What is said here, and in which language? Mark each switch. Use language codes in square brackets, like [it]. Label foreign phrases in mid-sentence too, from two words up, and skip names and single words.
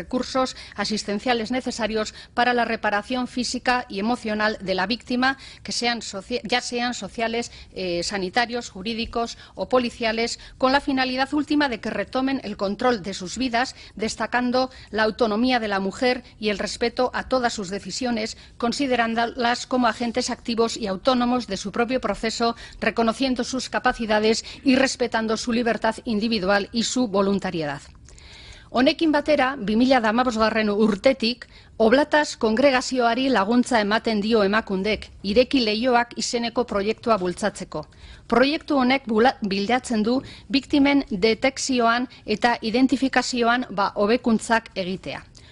[es] recursos asistenciales necesarios para la reparación física y emocional de la víctima, que ya sean sociales, sanitarios, jurídicos o policiales, con la finalidad última de que retomen el control de sus vidas, destacando la autonomía de la mujer y el respeto a todas sus decisiones, considerándolas como agentes activos y autónomos de su propio proceso, reconociendo sus capacidades y respetando su libertad individual y su voluntariedad. [eu] Honekin batera, 2015 urtetik, Oblataz kongregazioari laguntza ematen dio Emakundek, Ireki Leioak izeneko proiektua bultzatzeko. Proiektu honek bilatzen du biktimen detekzioan eta identifikazioan hobekuntzak egitea.